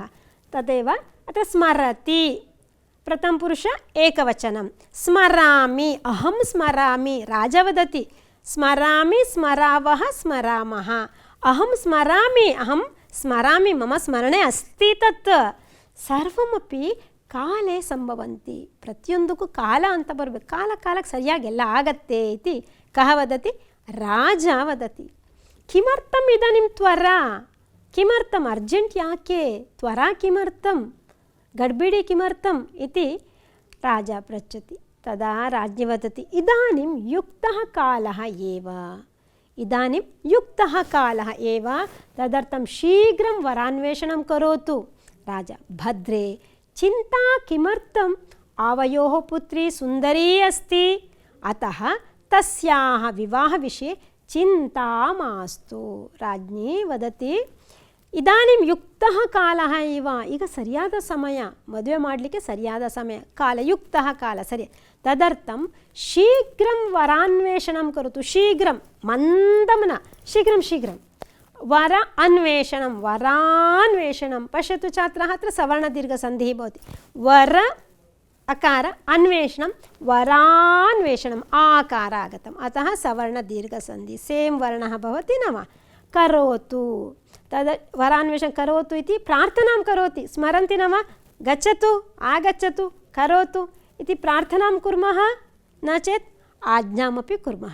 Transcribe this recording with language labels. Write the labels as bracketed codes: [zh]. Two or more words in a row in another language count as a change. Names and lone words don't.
[sa] तदेव अत्र स्मरति प्रथमपुरुष एकवचनं. स्मरामि, अहं स्मरामि. राजा वदति स्मरामि, स्मरावः, स्मरामः. अहं स्मरामि, मम स्मरणे अस्ति. तत् सर्वमपि ಕಾಲೇ ಸಂಭವಂತಿ, [kn] ಪ್ರತಿಯೊಂದಕ್ಕೂ ಕಾಲ ಅಂತ ಬರಬೇಕು, ಕಾಲಕ್ಕೆ ಸರಿಯಾಗಿ ಎಲ್ಲ ಆಗತ್ತೆ [sa] ಇತಿ ಕಹ ವದತಿ, ರಾಜ ವದತಿ. ಕಿಮರ್ಥಂ ಇದಾನಿಂ ತ್ವರಾ, ಕಿಮರ್ಥಂ [kn] ಅರ್ಜೆಂಟ್ ಯಾಕೆ, [sa] ತ್ವರಾ ಕಿಮರ್ಥಂ, ಗಡ್ಬಿಡಿ ಕಿಮರ್ಥಂ ಇತಿ ರಾಜ ಪೃಚ್ಛತಿ. ತದಾ ರಾಜ್ಞಿ ವದತಿ, ಇದಾನಿಂ ಯುಕ್ತಃ ಕಾಲಃ ಏವ, ಇದಾನಿಂ ಯುಕ್ತಃ ಕಾಲಃ ಏವ, ತದರ್ಥಂ ಶೀಘ್ರಂ ವರಾನ್ವೇಷಣಂ ಕರೋತು. ರಾಜ, ಭದ್ರೇ ಚಿಂತಾ ಕಿಮರ್ಥಂ, आवयोः पुत्री सुंदरी अस्ति, अतः तस्याः विवाह विषये चिंता मास्तु. राज्ञी वदति, इदानीं युक्तः कालः इव, [kn] ಈಗ ಸರಿಯಾದ ಸಮಯ, ಮದುವೆ ಮಾಡಲಿಕ್ಕೆ ಸರಿಯಾದ ಸಮಯ, ಕಾಲ ಯುಕ್ತಃ ಕಾಲ ಸರಿ. [sa] ತದರ್ಥಂ ಶೀಘ್ರಂ ವರಾನ್ವೇಷಣಂ ಕರೋತು, ಶೀಘ್ರಂ ಮಂದಮನ, ಶೀಘ್ರಂ ಶೀಘ್ರಂ ವರ ಅನ್ವೇಷಣಂ, ವರಾನ್ವೇಷಣಂ. ಪಶ್ಯತು ಛಾತ್ರः, अत्र सवर्णदीर्घसन्धिः भवति, वर अकार अन्वेषणं वरान्वेषणम् आकार आगतम्, अतः सवर्णदीर्घसन्धि, सेम् वर्णः भवति न वा. करोतु, तद् वरान्वेषणं करोतु इति प्रार्थनां करोति, स्मरन्ति न वा, गच्छतु आगच्छतु करोतु इति प्रार्थनां कुर्मः, न चेत् आज्ञामपि कुर्मः.